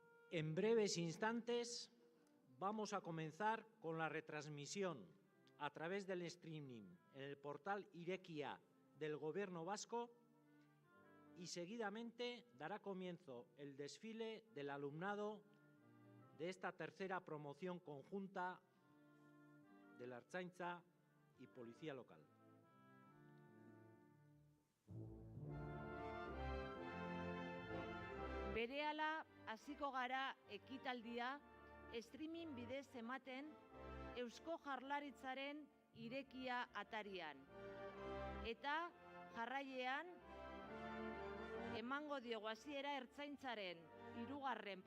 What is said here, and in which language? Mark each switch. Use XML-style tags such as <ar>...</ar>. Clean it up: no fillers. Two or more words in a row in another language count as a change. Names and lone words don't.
<es>En breves instantes vamos a comenzar con la retransmisión a través del streaming en el portal Irekia del Gobierno vasco y seguidamente dará comienzo el desfile del alumnado de esta tercera promoción conjunta de la Ertzaintza y Policía Local.</es> <eu>Berehala hasiko gara ekitaldia streaming bidez ematen Eusko Jaurlaritzaren Irekia atarian. Eta jarraian emango diogu hasiera Ertzaintzaren 3.</eu>